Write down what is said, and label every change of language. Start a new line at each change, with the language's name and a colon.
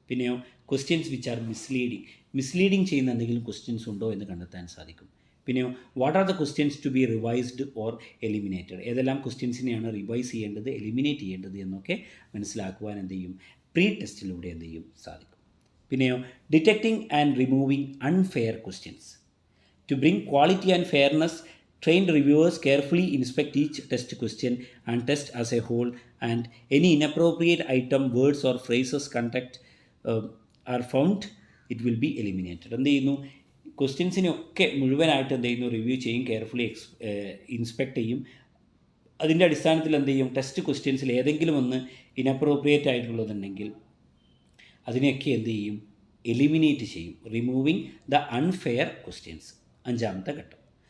Malayalam: പിന്നെയോ questions
English: which are misleading
Malayalam: ചെയ്യുന്ന എന്തെങ്കിലും ക്വസ്റ്റ്യൻസ് ഉണ്ടോ എന്ന് കണ്ടെത്താൻ സാധിക്കും. പിന്നെയോ
English: what are the questions to be revised or eliminated,
Malayalam: ഏതെല്ലാം ക്വസ്റ്റ്യൻസിനെയാണ് റിവൈസ് ചെയ്യേണ്ടത്, എലിമിനേറ്റ് ചെയ്യേണ്ടത് എന്നൊക്കെ മനസ്സിലാക്കുവാൻ എന്ത് ചെയ്യും, പ്രീ ടെസ്റ്റിലൂടെ എന്ത് ചെയ്യും, സാധിക്കും. പിന്നെയോ
English: Detecting and removing unfair questions. To bring quality and fairness, trained reviewers carefully inspect each test question and test as a whole, and any inappropriate item, words or phrases contact are found, it will be eliminated.
Malayalam: എന്ത് ചെയ്യുന്നു, ക്വസ്റ്റ്യൻസിനെയൊക്കെ മുഴുവനായിട്ട് എന്ത് ചെയ്യുന്നു, review ചെയ്യും, carefully inspect ചെയ്യും. അതിൻ്റെ അടിസ്ഥാനത്തിൽ എന്ത് ചെയ്യും, ടെസ്റ്റ് ക്വസ്റ്റ്യൻസിൽ ഏതെങ്കിലും ഒന്ന് ഇനപ്രോപ്രിയേറ്റ് ആയിട്ടുള്ളതുണ്ടെങ്കിൽ അതിനെയൊക്കെ എന്ത് ചെയ്യും, എലിമിനേറ്റ് ചെയ്യും.
English: removing the unfair questions
Malayalam: 5ാമത്തെ ഘട്ടം.